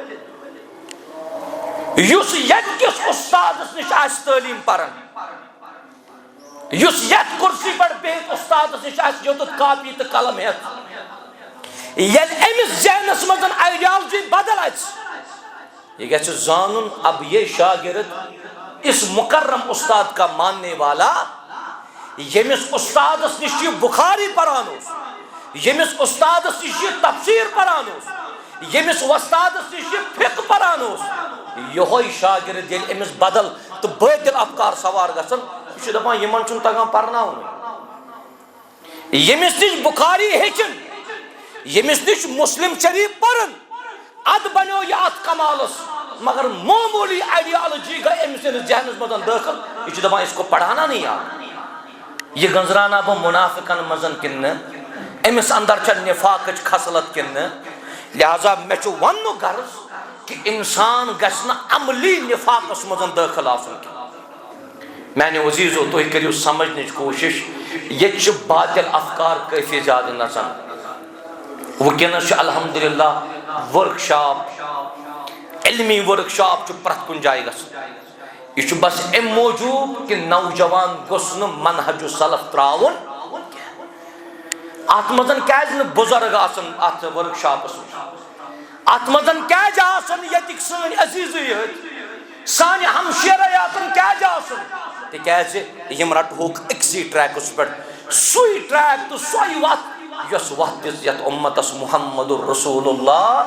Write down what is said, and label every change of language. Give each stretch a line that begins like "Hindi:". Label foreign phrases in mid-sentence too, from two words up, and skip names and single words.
Kashmiri: یُس ییٚتہِ کِس اُستادس نِش آسہِ تعلیٖم پران یُس یتھ کُرسی پٮ۪ٹھ بِہِتھ اُستادس نِش آسہِ یوٚتَتھ کاپی تہٕ قلم ہٮ۪تھ ییٚلہِ أمِس ذہنس منٛز آئیڈیالوجی بدل اژِ یہ گژھِ زانُن
Urdu: اب یہ شاگرد اس مکرم استاد کا ماننے والا
Kashmiri: ییٚمِس اُستادس نِش یہِ بخاری پران اوس ییٚمِس اُستادس نِش یہِ تفسیٖر پران اوس ییٚمِس وۄستادس نِش یہِ فقہ پران اوس یِہوے شاگرد ییٚلہِ أمِس بدل تہٕ باطل افکار سوار گژھن یہِ چھُ دپان یِمن چھُنہٕ تگان پرناوُن ییٚمِس نِش بخاری ہیٚچھِن ییٚمِس نِش مسلم شریف پرن اد بنیو یہ ات کمالس مگر معمولی آئیڈیالوجی گئی امس ذہنس مزن داخل یہ دپان
Urdu: اس کو پڑھانا نہیں آ
Kashmiri: یہ گنزرانا بہ منافقن مزن کن امس اندر چھ نفاق خصلت کن لہذا مے چھ ون غرض کہ انسان گژھِ نہ عملی نفاقس مزن داخل آسن کی میانہ عزیزو تُہۍ کٔرِو سمجھنٕچ کوشش یہ چھ باطل افکار کافی زیادہ نژان ونکس الحمدللہ ورک شاپ علمی ورک شاپ پرت کن جائے گژھان یہ بس ام موجوب کہ نوجوان گوٚژھ نہٕ منہج سلف تراون ات مزن کیاز نہٕ بزرگ آسن ات ورک شاپس ات مزن کیاز آسن یتک سٲنۍ عزیزٕے یٲتۍ سانہِ ہمشیرے آسن کیاز آسن تکیازِ یم رٹہوکھ أکسٕے ٹریکس پٮ۪ٹھ سُے ٹریک تہٕ سۄے وتھ یس وتھ دِژ یتھ اُمتس محمد رسول اللہ